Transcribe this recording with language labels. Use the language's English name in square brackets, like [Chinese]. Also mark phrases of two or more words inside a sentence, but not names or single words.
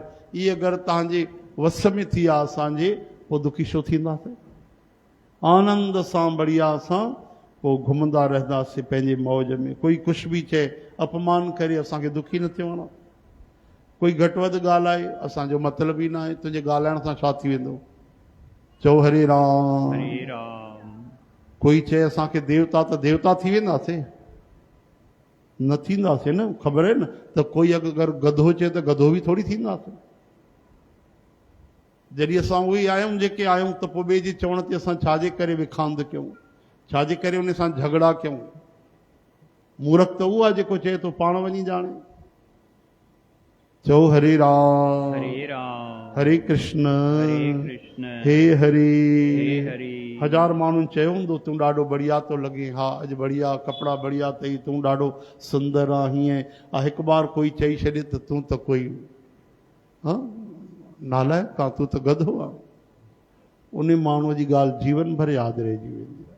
[Sindhi] इहे अगरि तव्हांजे वस में थी विया असांजे, पोइ दुखी छो थींदासीं? आनंद सां, बढ़िया सां पोइ घुमंदा रहंदासीं पंहिंजे मौज में। कोई कुझु बि चए, अपमान करे, असांखे दुखी न थियणो आहे। कोई घटि वधि ॻाल्हाए, असांजो मतिलबु ई न आहे, तुंहिंजे ॻाल्हाइण सां छा थी वेंदो? चओ हरे राम। हरे राम। कोई चए असांखे देवता, त देवता थी वेंदासीं? न थींदासीं न। ख़बर आहे न त कोई अगरि गधो चए त गधो बि थोरी थींदासीं। जॾहिं असां उहे ई आहियूं जेके आहियूं, त पोइ ॿिए जे चवण ते असां छाजे करे विखांद कयूं, छाजे करे उन सां झगड़ा कयूं? मूर्ख त उहो आहे जेको चए थो पाण वञी ॼाणे। चओ हरे राम। हरे राम। हरे कृष्ण। हरे कृष्ण। हे हरे। हे हरे। हजार माण्हुनि चयो हूंदो तूं ॾाढो बढ़िया थो लॻे, हा अॼु बढ़िया कपिड़ा बढ़िया अथई, तूं ॾाढो सुंदर आहे, हीअं हिकु बार कोई चई छॾे त तूं त कोई हा नालायक का, तूं त गधो आहे। उन माण्हूअ जी ॻाल्हि जीवन भर यादि रहिजी वेंदी आहे।